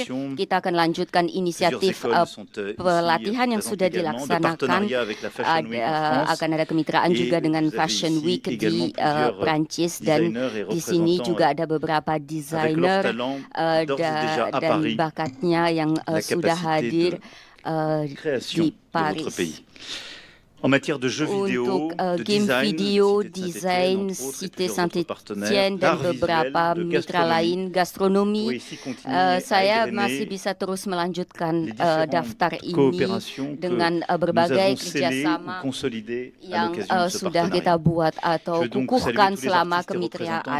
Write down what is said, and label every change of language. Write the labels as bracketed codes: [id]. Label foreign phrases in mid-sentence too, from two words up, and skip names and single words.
[id] Kita akan lanjutkan inisiatif pelatihan yang sudah dilaksanakan. Akan ada kemitraan juga dengan Fashion Week di Prancis, dan di sini juga ada beberapa desainer dan bakatnya yang sudah hadir di Paris. [fr] en matière de jeux vidéo, [id] untuk de game video, design, desain, Cité Saint-Étienne dan beberapa mitra lain, gastronomi. Saya masih bisa terus melanjutkan daftar ini dengan berbagai kerjasama yang sudah kita buat atau kukuhkan selama kemitraan.